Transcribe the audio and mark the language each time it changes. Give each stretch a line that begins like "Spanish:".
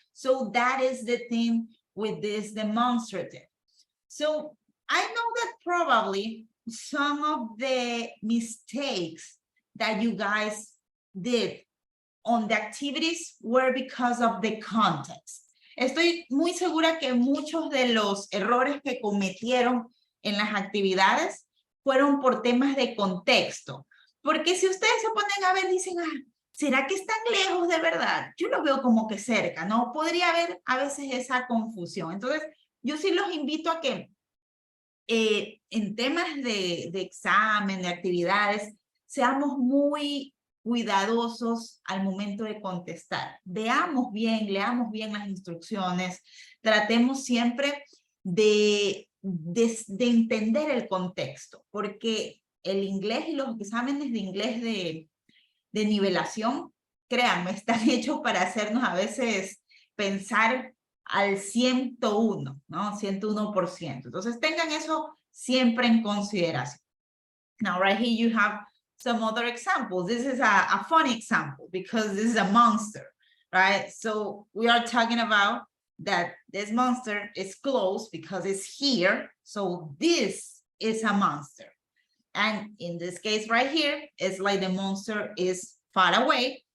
English: So that is the thing with this demonstrative. So I know that probably some of the mistakes that you guys did on the activities were because of the context.
Spanish: Estoy muy segura que muchos de los errores que cometieron en las actividades fueron por temas de contexto. Porque si ustedes se ponen a ver, dicen, ¿será que están lejos de verdad? Yo lo veo como que cerca, ¿no? Podría haber a veces esa confusión. Entonces, yo sí los invito a que en temas de examen, de actividades, seamos muy cuidadosos al momento de contestar. Veamos bien, leamos bien las instrucciones, tratemos siempre de entender el contexto, porque el inglés y los exámenes de inglés de nivelación, créanme, están hechos para hacernos a veces pensar al 101, ¿no? 101%. Entonces tengan eso siempre en consideración.
English: Now, right here you have some other examples. This is a funny example because this is a monster, right? So we are talking about that this monster is close because it's here. So this is a monster. And in this case right here, it's like the monster is far away.